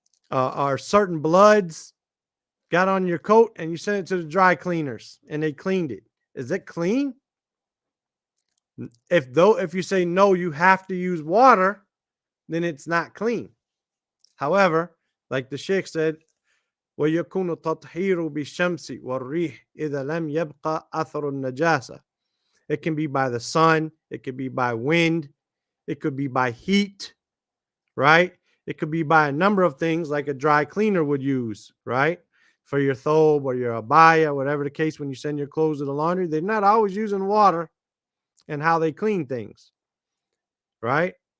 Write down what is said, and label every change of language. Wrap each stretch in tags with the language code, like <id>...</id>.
<en>Or certain bloods got on your coat and you sent it to the dry cleaners and they cleaned it. Is it clean? If you say no, you have to use water, then it's not clean. However, like the Sheikh said,</en> <ar>ويكون التطهير بالشمس والريح إذا لم يبقى أثر النجاسة.</ar> <en>It can be by the sun, it could be by wind, it could be by heat, right? It could be by a number of things like a dry cleaner would use, right? For your thobe or your abaya, whatever the case, when you send your clothes to the laundry, they're not always using water and how they clean things, right?</en>